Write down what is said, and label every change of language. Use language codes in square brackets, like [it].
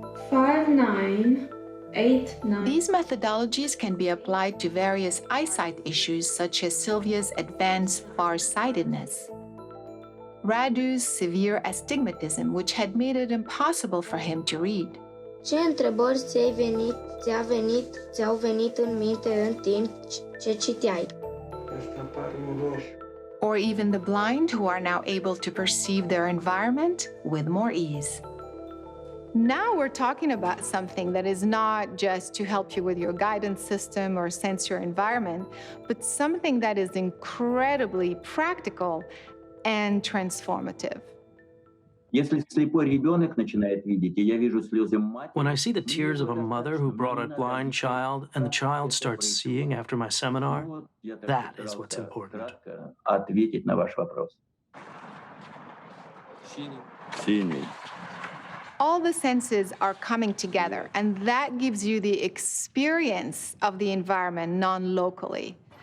[en] 5, 9, 8, 9. These methodologies can be applied to various eyesight issues such as Sylvia's advanced farsightedness, Radu's severe astigmatism, which had made it impossible for him to read, [ro] Ce întrebări ți-au venit în minte în timp ce citeai? [en] Or even the blind who are now able to perceive their environment with more ease. Now we're talking about something that is not just to help you with your guidance system or sense your environment, but something that is incredibly practical and transformative. [ru] Если слепой ребенок начинает видеть, и я вижу слезы матери, [en] When I see the tears of a mother who brought a blind child and the child starts seeing after my seminar, that is what's important. [ru] ответить на ваш вопрос. Синий. [en] All the senses are coming together, and that gives you the experience of the environment non-locally.